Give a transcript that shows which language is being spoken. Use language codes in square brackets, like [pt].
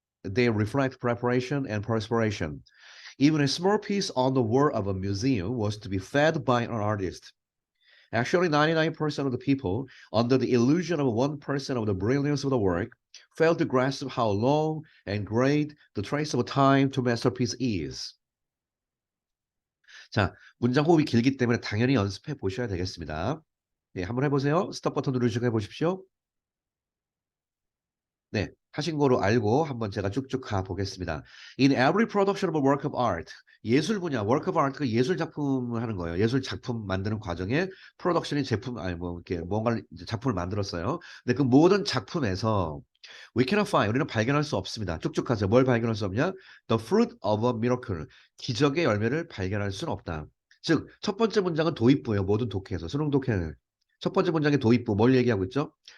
[en] They reflect preparation and perspiration. Even a small piece on the wall of a museum was to be fed by an artist. Actually, 99% of the people, under the illusion of 1% of the brilliance of the work, fail to grasp how long and great the trace of time to masterpiece is. [ko] 자, 문장 호흡이 길기 때문에 당연히 연습해 보셔야 되겠습니다. 예, 한번 해보세요. 스톱 버튼 누르시고 해보십시오. 네, 하신 거로 알고 한번 제가 쭉쭉 가 보겠습니다. [en] In every production of a work of art, [ko] 예술 분야, [en] work of art가 [ko] 예술 작품을 하는 거예요. 예술 작품 만드는 과정에 프로덕션이 제품, 아니 뭐 이렇게 뭔가를 이제 작품을 만들었어요. 근데 그 모든 작품에서 [en] we cannot find, [ko] 우리는 발견할 수 없습니다. 쭉쭉 가세요. 뭘 발견할 수 없냐? [en] The fruit of a miracle, [ko] 기적의 열매를 발견할 수는 없다. 즉, 첫 번째 문장은 도입부예요. 모든 독해에서 수능 독해는 첫 번째 문장의 도입부 뭘 얘기하고 있죠?